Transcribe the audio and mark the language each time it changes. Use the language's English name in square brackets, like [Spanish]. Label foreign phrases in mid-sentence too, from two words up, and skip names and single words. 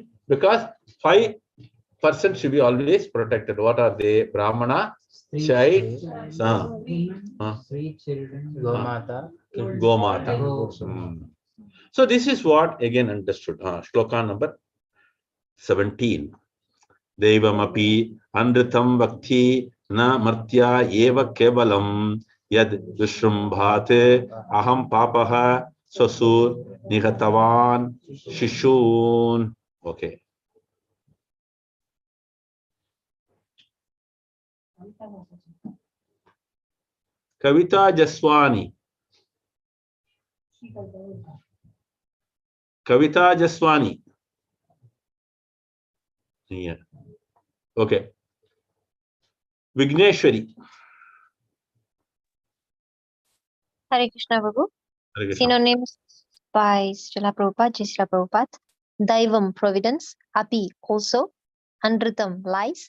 [English] Because 5% should be always protected. What are they? Brahmana, child, three children, Gomata. Gomata. So this is what again understood. Shloka number 17. [Sanskrit] दैवमपि अनृतम् वक्ति न मर्त्य एव केवलम् यद् विस्रम्भते अहम् पापः स्वसुर् निहतवान् शिशून्. [English] Okay. [Hindi] कविता जसवानी, कविता जसवानी नहीं है। ओके, विघ्नेश्वरी। Hare Krishna Prabhu. हरे कृष्ण। [English] Synonyms by Srila Prabhupada, Jai Srila Prabhupada. Daivam, providence. Api, also. Anritam, lies.